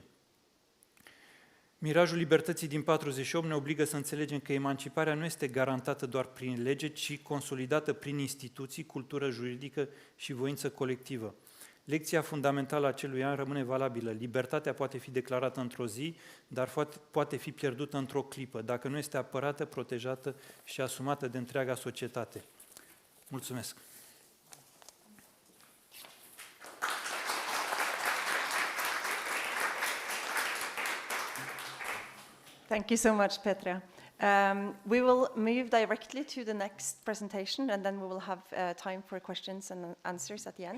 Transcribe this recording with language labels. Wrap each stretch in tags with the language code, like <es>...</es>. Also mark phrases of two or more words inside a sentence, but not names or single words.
<ro>Mirajul libertății din 48 ne obligă să înțelegem că emanciparea nu este garantată doar prin lege, ci consolidată prin instituții, cultură juridică și voință colectivă. Lecția fundamentală a acelui an rămâne valabilă. Libertatea poate fi declarată într-o zi, dar poate fi pierdută într-o clipă, dacă nu este apărată, protejată și asumată de întreaga societate. Mulțumesc!</ro> <en>Thank you so much, Petra. We will move directly to the next presentation, and then we will have time for questions and answers at the end.</en>